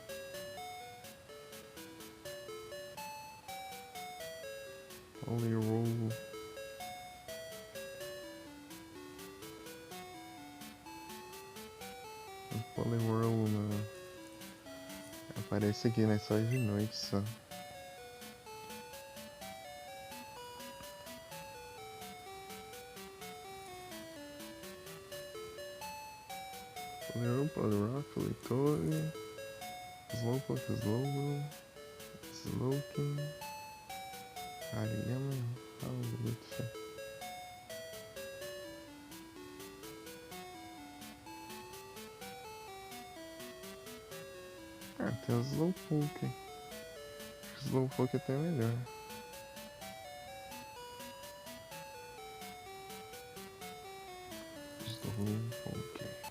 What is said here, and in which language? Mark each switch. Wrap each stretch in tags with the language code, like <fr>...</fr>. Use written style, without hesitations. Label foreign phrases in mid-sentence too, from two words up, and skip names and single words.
<pt>Polyroll. Polyroll não. Aparece aqui, né? Só de noite só. Polyroll, Polyrock, Leitor. Slowpoke, Slowbro. Slowking. Ariyama. Lutfa. Ah, tem o Slowpoke. Acho que o Slowpoke é até melhor. Slowpoke.</pt>